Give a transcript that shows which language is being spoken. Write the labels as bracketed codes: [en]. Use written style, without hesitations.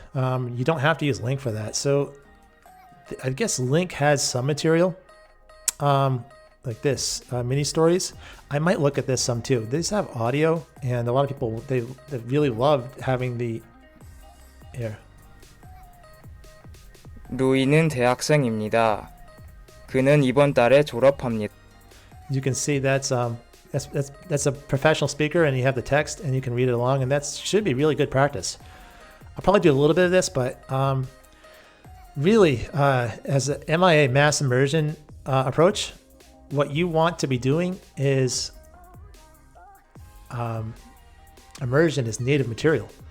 [en] You don't have to use Link for that. So I guess Link has some material. Like this, mini stories. I might look at this some too. These have audio, and a lot of people they really love having the here. [ko] 루이는 대학생입니다. 그는 이번 달에 졸업합니다. [en] You can see that's a professional speaker, and you have the text, and you can read it along, and that should be really good practice. I'll probably do a little bit of this, but really, as a MIA mass immersion approach. What you want to be doing is immersion is native material.